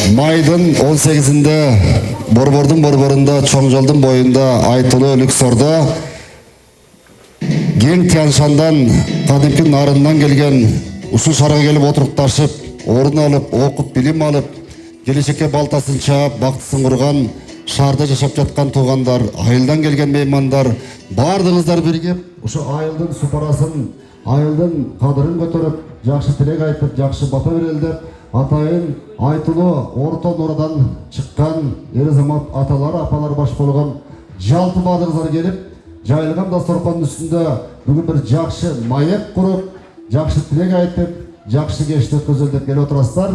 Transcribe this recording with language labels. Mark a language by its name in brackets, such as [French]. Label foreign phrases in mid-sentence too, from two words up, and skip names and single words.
[Kyrgyz] Майдың 18-інде Борбордың борборында, чоң жолдың бойында, айтылы Люксорда Кең Тяншандан, кадимки нарындан келген, ушул шарга келип отурукташып, орун алып, окуп, билим алып, келечекке балтасын чаап, бактысын курган, шаарда жашап жаткан туугандар, айылдан келген меймандар, бардыгыңыздар биригип, ушу айылдын супарасын, айылдын кадырын көтөрүп, жакшы тилек айтып, жакшы бата берелдеп, атайын айтылуу Орто Нурадан чыккан эр азамат аталар, апалар баш болгон жалпы баадыңыздар келип, жайылган дасторкондун үстүндө бүгүн бир жакшы маек куруп, жакшы тилек айтып, жакшы кечти өткөзөлү деп келип отурасыздар.